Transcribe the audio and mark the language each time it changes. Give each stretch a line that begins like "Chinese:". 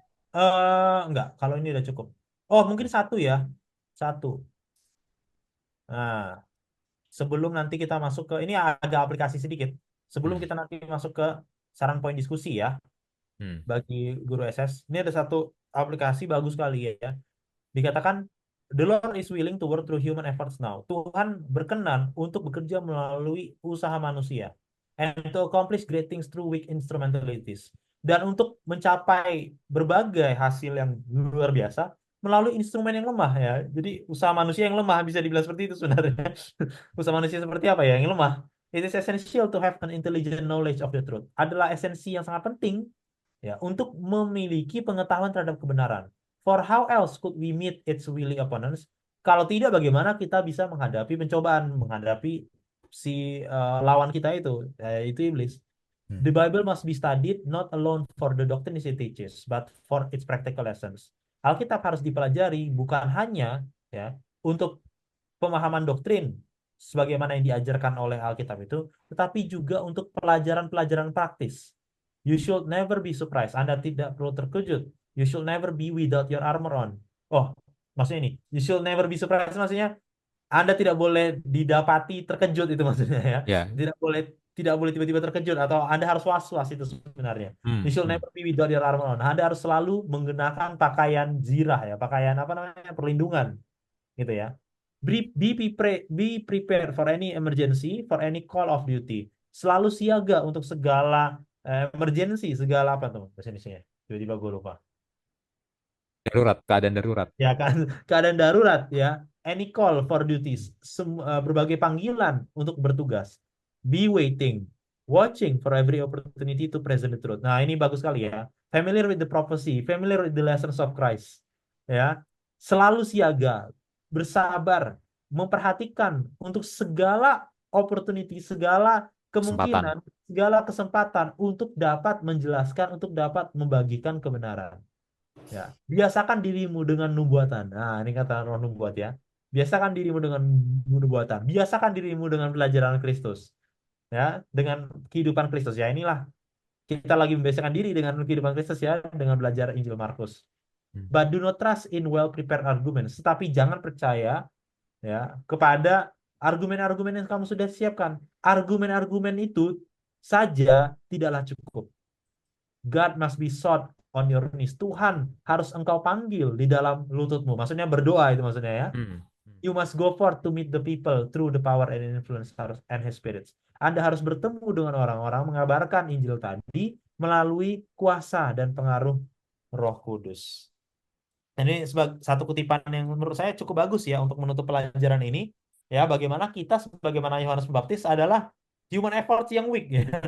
Indonesian: Enggak, kalau ini udah cukup. Oh, mungkin satu ya. Satu. Nah, sebelum nanti kita masuk ke ini agak aplikasi sedikit. Sebelum Hmm. kita nanti masuk ke saran poin diskusi ya Hmm. bagi guru SS. Ini ada satu aplikasi bagus kali ya. Dikatakan
English: the Lord is willing to work through human efforts now.
Indonesian: Tuhan berkenan untuk bekerja melalui usaha manusia
English: and to accomplish great things through weak instrumentalities.
Indonesian: Dan untuk mencapai berbagai hasil yang luar biasa melalui instrumen yang lemah ya. Jadi usaha manusia yang lemah bisa dibilang seperti itu sebenarnya. Usaha manusia seperti apa ya? Yang lemah.
English: It is essential to have an intelligent knowledge of the truth.
Indonesian: Adalah esensi yang sangat penting ya untuk memiliki pengetahuan terhadap kebenaran.
English: For how else could we meet its willing opponents?
Indonesian: Kalau tidak, bagaimana kita bisa menghadapi pencobaan, menghadapi si lawan kita itu iblis. Hmm.
English: The Bible must be studied not alone for the doctrines it teaches, but for its practical lessons.
Indonesian: Alkitab harus dipelajari bukan hanya ya untuk pemahaman doktrin sebagaimana yang diajarkan oleh Alkitab itu, tetapi juga untuk pelajaran-pelajaran praktis.
English: You should never be surprised.
Indonesian: Anda tidak perlu terkejut.
English: You should never be without your armor on.
Indonesian: Oh, maksudnya ini.
English: You should never be surprised
Indonesian: maksudnya Anda tidak boleh didapati terkejut itu maksudnya ya. Ya. Tidak boleh tiba-tiba terkejut atau Anda harus was-was itu sebenarnya. Hmm.
English: You should Hmm. never be without your armor on.
Indonesian: Anda harus selalu menggunakan pakaian zirah ya, pakaian apa namanya? Perlindungan gitu ya.
English: Be prepared for any emergency, for any call of duty.
Indonesian: Selalu siaga untuk segala emergency, segala apa tuh bahasa Indonesia? Tiba-tiba gue lupa. Darurat, keadaan darurat. Ya kan, keadaan darurat ya.
English: Any call for duties,
Indonesian: berbagai panggilan untuk bertugas.
English: Be waiting, watching for every opportunity to present the truth.
Indonesian: Nah, ini bagus sekali ya.
English: Familiar with the prophecy, familiar with the lessons of Christ.
Indonesian: Ya. Selalu siaga, bersabar, memperhatikan untuk segala opportunity, segala Kesempatan. kemungkinan, segala kesempatan untuk dapat menjelaskan, untuk dapat membagikan kebenaran. Ya, biasakan dirimu dengan nubuatan. Nah, ini kata roh nubuat ya. Biasakan dirimu dengan nubuatan. Biasakan dirimu dengan pelajaran Kristus. Ya, dengan kehidupan Kristus. Ya, inilah kita lagi membiasakan diri dengan kehidupan Kristus ya, dengan belajar Injil Markus. Hmm.
English: But do not trust in well prepared arguments.
Indonesian: Tetapi jangan percaya ya kepada argumen-argumen yang kamu sudah siapkan. Argumen-argumen itu saja tidaklah cukup.
English: God must be sought on your knees.
Indonesian: Tuhan harus engkau panggil di dalam lututmu. Maksudnya berdoa itu maksudnya ya. Hmm.
English: You must go forth to meet the people through the power and influence and his spirits.
Indonesian: Anda harus bertemu dengan orang-orang mengabarkan Injil tadi melalui kuasa dan pengaruh Roh Kudus. Ini sebagai satu kutipan yang menurut saya cukup bagus ya untuk menutup pelajaran ini. Ya, bagaimana kita sebagaimana Yohanes Pembaptis adalah
English: human effort
Indonesian: yang weak ya.